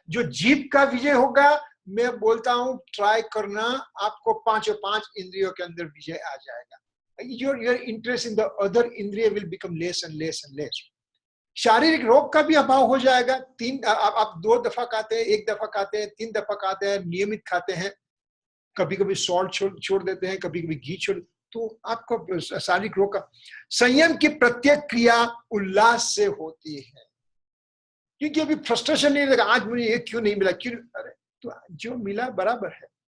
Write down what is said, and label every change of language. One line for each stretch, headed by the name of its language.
Hindi: जो जीभ का विजय होगा, मैं बोलता हूं ट्राई करना, आपको 5 इंद्रियों के अंदर विजय आ जाएगा।
English: your interest in the other इंद्रिय will become less and less and less।
Hindi: शारीरिक रोग का भी अभाव हो जाएगा। आप 2 दफा खाते हैं, 1 दफा खाते हैं, 3 दफा खाते हैं, नियमित खाते हैं, कभी कभी सॉल्ट छोड़ देते हैं, कभी कभी घी छोड़, तो आपको शारीरिक रोग का। संयम की प्रत्येक क्रिया उल्लास से होती है, क्योंकि अभी फ्रस्ट्रेशन नहीं लगा, आज मुझे ये क्यों नहीं मिला, क्यों, अरे तो जो मिला बराबर है।